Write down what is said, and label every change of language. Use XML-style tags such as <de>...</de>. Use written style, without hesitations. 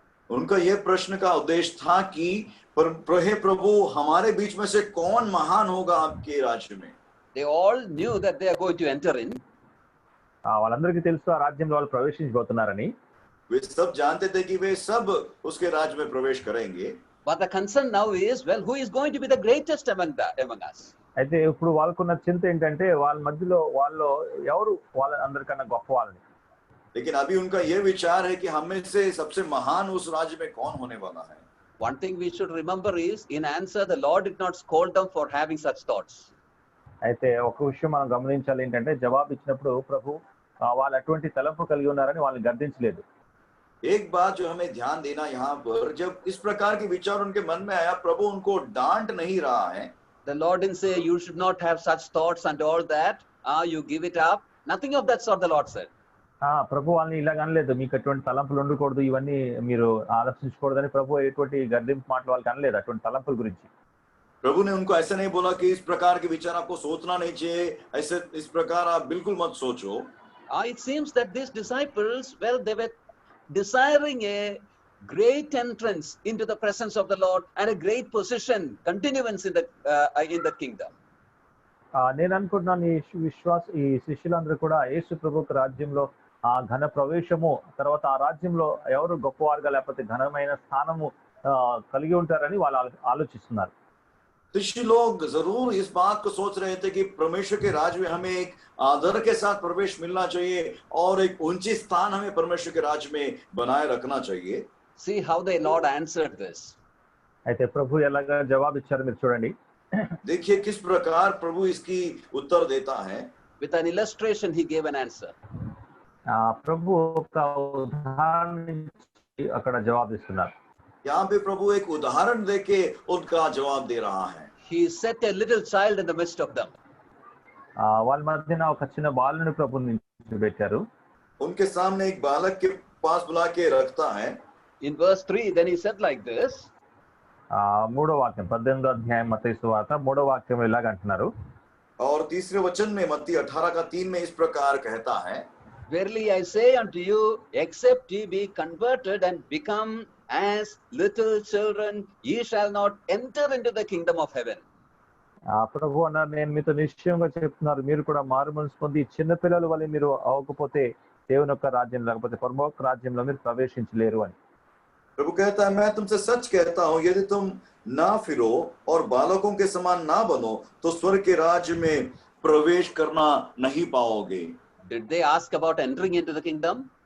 <hi>उनका ये प्रश्न का उद्देश्य था कि हे प्रभु हमारे बीच में से कौन महान होगा आपके राज्य में.</hi> <en>They all knew that they are going to enter in.</en> <te>వాళ్ళందరికీ తెలుసు ఆ రాజ్యంలో వాళ్ళు ప్రవేశించబోతున్నారని.</te> <hi>वे सब जानते थे कि वे सब उसके राज्य में प्रवेश करेंगे.</hi> <en>But the concern now is, well, who is going to be the greatest among us?</en> <te>అయితే ఇప్పుడు వాళ్ళకున్న చింత ఏంటంటే వాళ్ళ మధ్యలో వాళ్ళు ఎవరు వాళ్ళ అందరికన్నా గొప్ప వాళ్ళని.</te> <hi>लेकिन अभी उनका ये विचार है कि हम में से सबसे महान उस राज्य में कौन होने वाला है.</hi> <en>One thing we should remember is, in answer, the Lord did not scold them for having such thoughts.</en> <te>అయితే ఒక విషయం మనం గమనించాలి ఏంటంటే జవాబు ఇచ్చినప్పుడు ప్రభు వాళ్ళు అటువంటి తలంపు కలిగి ఉన్నారని వాళ్ళని గర్దించలేదు.</te> <hi>एक बात जो हमें ध्यान देना यहाँ पर, जब इस प्रकार के विचार उनके मन में आया, प्रभु उनको डांट नहीं रहा है.</hi> <en>The Lord didn't say, you should not have such thoughts and all that. You give it up. Nothing of that sort the Lord said.</en> <te>ప్రభు వాళ్ళని ఇలాగ అనలేదు, మీకు అటువంటి తలంపులు ఉండకూడదు, ఇవన్నీ మీరు ఆలోచించకూడదని ప్రభు ఎటువంటి గర్దింపు మాటలు వాళ్ళకి అనలేదు అటువంటి తలంపుల గురించి.</te> <hi>प्रभु ने उनको ऐसा नहीं बोला कि इस प्रकार के विचार आपको सोचना नहीं चाहिए, ऐसे इस प्रकार आप बिल्कुल मत सोचो.</hi> <en>It seems that these disciples, well, they were desiring a great entrance into the presence of the Lord and a great position, continuance in the kingdom.</en> <te>నేను అనుకుంటున్నాను ఈ శిష్యులందరూ కూడా యేసు ప్రభుకు రాజ్యంలో ఆ ఘన ప్రవేశము తర్వాత ఆ రాజ్యంలో ఎవరు గొప్పవారుగా లేకపోతే ఘనమైన స్థానము కలిగి ఉంటారని వాళ్ళు ఆలోచిస్తున్నారు.</te> <hi>शिष्य लोग जरूर इस बात को सोच रहे थे कि परमेश्वर के राज्य में हमें एक आदर के साथ प्रवेश मिलना चाहिए और एक ऊंची स्थान हमें परमेश्वर के राज्य में बनाए रखना चाहिए.</hi> <en>See how the Lord answered this.</en> <te>అయితే ప్రభు ఎలాగా జవాబు ఇచ్చారు మీరు చూడండి.</te> <hi>देखिए किस प्रकार प्रभु इसकी उत्तर देता है.</hi> <en>With an illustration he gave an answer.</en> <te>ప్రభు ఒక ఉదాహరణ అక్కడ జవాబు ఇస్తున్నారు.</te> <hi>यहाँ पे प्रभु एक उदाहरण देके उनका जवाब दे रहा है.</hi> <en>He set a little child in the midst of them.</en> <te>వాళ్ళ మధ్యన ఒక చిన్న బాలుని ప్రభు నిలబెట్టారు.</te> <hi>उनके सामने एक बालक के पास बुला के रखता है.</hi> <en>In verse 3 then he said like this.</en> <te>మూడో వాక్యం 18వ అధ్యాయం మత్తయి సువార్త మూడో వాక్యం ఇలాగ అంటున్నారు.</te> <hi>और तीसरे वचन में मत्ती 18:3 में इस प्रकार कहता है,</hi> <en>Verily I say unto you, except ye be converted and become as little children, ye shall not enter into the kingdom of heaven.</en> <te>ప్రభు అన్నారు, నేను మీతో నిశ్చయంగా చెప్తున్నారు, మీరు కూడా మారు మనసు పొంది చిన్న పిల్లల వల్ల మీరు అవ్వకపోతే దేవుని యొక్క రాజ్యం లేకపోతే పరలోక రాజ్యంలో మీరు ప్రవేశించలేరు అని.</te> <hi>प्रभु कहता है, मैं तुमसे सच कहता हूं, यदि तुम ना फिरो और बालकों के समान ना बनो तो स्वर्ग के राज्य में प्रवेश करना नहीं पाओगे.</hi> <en>Did they ask about entering into the kingdom?</en>